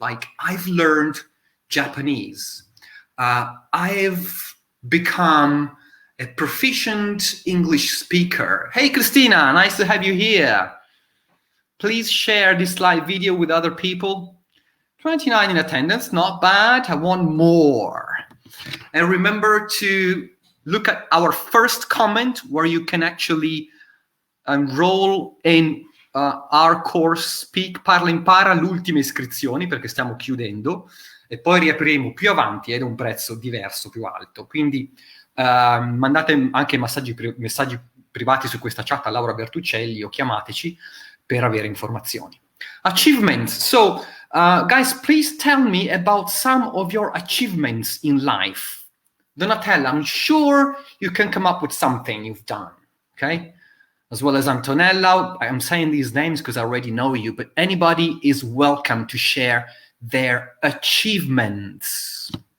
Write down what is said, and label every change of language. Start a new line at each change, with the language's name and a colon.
English: Like, I've learned Japanese. I've become a proficient English speaker. Hey, Christina, nice to have you here. Please share this live video with other people. 29 in attendance, not bad. I want more. And remember to look at our first comment where you can actually enroll in our course
Italian: Speak, Parla, Impara, l'ultima iscrizioni, perché stiamo chiudendo, e poi riapriremo più avanti ed è un prezzo diverso, più alto. Quindi mandate anche messaggi privati su questa chat a Laura Bertuccelli o chiamateci per avere informazioni.
English: Achievements. So, guys, please tell me about some of your achievements in life. Donatella, I'm sure you can come up with something you've done, okay? As well as Antonella. I'm saying these names because I already know you, but anybody is welcome to share their achievements.